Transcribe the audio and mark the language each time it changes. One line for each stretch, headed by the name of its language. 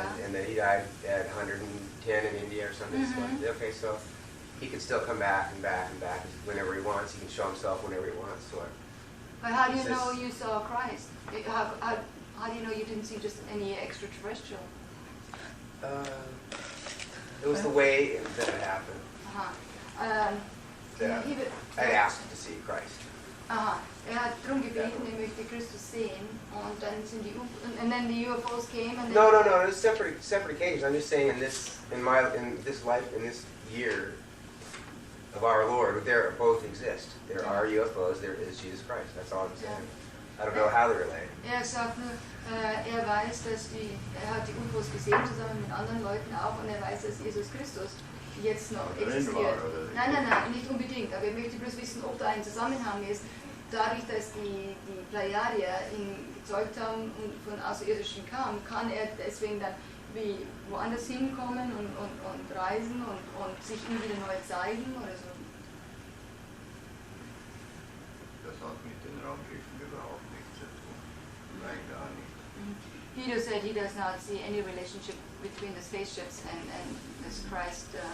English: And then he died at 110 in India or something. Okay, so he can still come back and back and back whenever he wants. He can show himself whenever he wants. So but how do you know you saw Christ? How do you know you didn't see just any extraterrestrial? It was the way that it happened. I asked to see Christ.
German: Hat darum gebeten, möchte Christus sehen, und dann sind die
English: and then the UFOs came and No, it's separate occasions. I'm just saying in this life, in this year of our Lord, there both exist. There are UFOs, there is Jesus Christ. That's all I'm saying. I don't know how they relate.
German: Sagt nur, weiß, dass hat die UFOs gesehen, zusammen mit anderen Leuten auch, und weiß, dass Jesus Christus jetzt noch existiert. Nein, nicht unbedingt, aber ich möchte bloß wissen, ob da ein Zusammenhang ist. Dadurch, dass die Pleiadier ihn gezeugt haben und von Außerirdischen kam, kann er deswegen dann wie woanders hinkommen und reisen und sich ihm wieder neu zeigen oder so. Das hat mit den Raumschiffen überhaupt nichts zu tun. Nein, gar nicht.
English: Guido said he does not see any relationship between the spaceships and this Christ.